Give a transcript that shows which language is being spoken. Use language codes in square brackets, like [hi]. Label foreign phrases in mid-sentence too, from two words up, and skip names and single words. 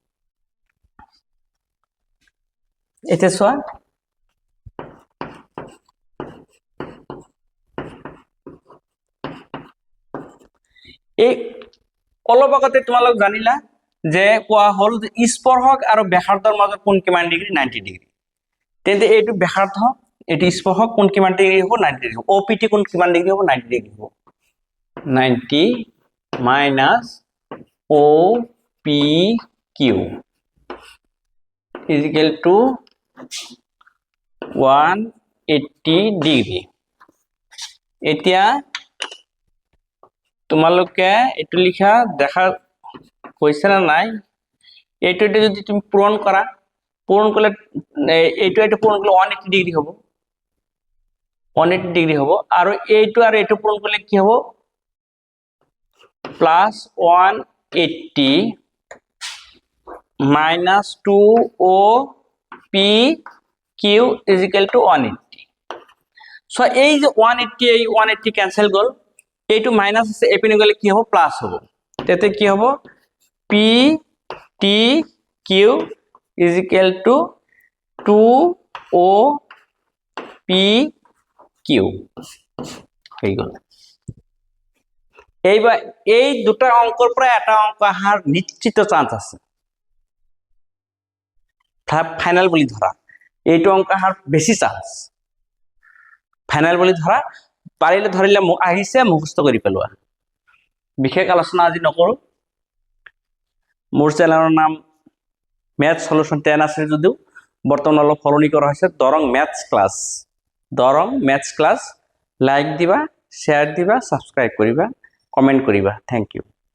[as] এতিয়া চোৱা এই অলপ আগতে তোমালোক জানিলা যে কোৱা হল স্পৰ্শক আৰু ব্যাসাৰ্ধৰ মাজত কোণ কিমান ডিগ্ৰী 90 ডিগ্ৰী তেন্তে এইটো ব্যাসাৰ্ধ এটি স্পর্শক কোণ কিমান ডিগ্ৰী হ'ব 90 ডিগ্ৰী ওপিটি কোণ কিমান ডিগ্ৰী হ'ব 90 ডিগ্ৰী হ'ব 90 মাইনাস [en] O P Q is equal to [bn] 180 ডিগ্ৰী এতিয়া তোমালোকে এটো লিখা দেখা কৈছে না নাই এইটো যদি তুমি পূৰণ কৰা পূৰণ করলে এইটো পূরণ করলে 180 ডিগ্রি হবো 180 ডিগ্রি হবো আর এইটো পূরণ করলে কি হবো প্লাস 180 [en] minus 2 O P Q is equal to 180 [bn] সো এই যে 180 এই 180 ক্যান্সেল গল এইটো মাইনাস আছে এপিনে গলে কি হবো প্লাস হবো তেতে কি হবো [en] P T Q is equal to 2 o p q [bn] হয়ে গেল এইবার এই দুটা অঙ্কর পরে একটা অঙ্ক আহার নিশ্চিত চান্স আছে ফাইনাল বলি ধরা [as] এইটো অঙ্ক আহার বেশি চান্স ফাইনাল বলি ধরা পারিলে ধরিলে আহিছে মুখস্থ কৰি পেলোৱা বিশেষ আলোচনা আজি নকৰো মোৰ চেনেলৰ নাম ম্যাথ সলিউশন 10 আছে যদিও বর্তমান অলপ ফলনি করা হয়েছে দরং ম্যাথস ক্লাস লাইক দিবা শেয়ার দিবা সাবস্ক্রাইব করিবা কমেন্ট করিবা [en] thank you